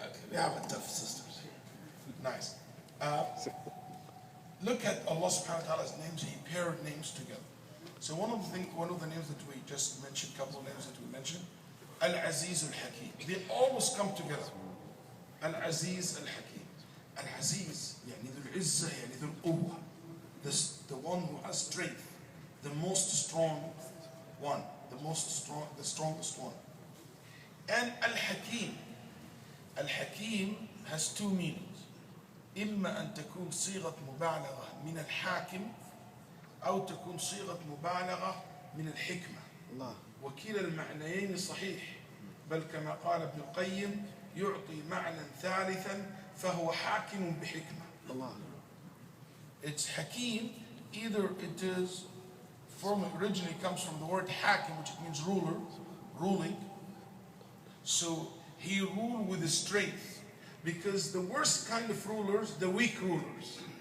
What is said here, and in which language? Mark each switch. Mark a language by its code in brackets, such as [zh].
[en] We have a tough sisters. Nice. Look at Allah subhanahu wa ta'ala's names. He paired names together. So one of the names that we just mentioned, couple of names that we mentioned, Al-Aziz Al-Hakim. They always come together. Al-Aziz Al-Hakim. [ar] Al-Aziz, يعني ذو العزة, يعني ذو القوة. [en] The one who has strength, the most strong one, the strongest one. And Al-Hakim. Al-Hakim has two meanings. [ar] إما أن تكون صيغة مبالغة من الحاكم أو تكون صيغة مبالغة من الحكمة. الله. وكلا المعنيين صحيح. بل كما قال ابن القيم يعطي معنى ثالثا فهو حاكم بحكمة. [en] الله. It's Hakim. Either it is originally comes from the word hakim, which means ruler, ruling. So he ruled with strength. Because the worst kind of rulers, the weak rulers.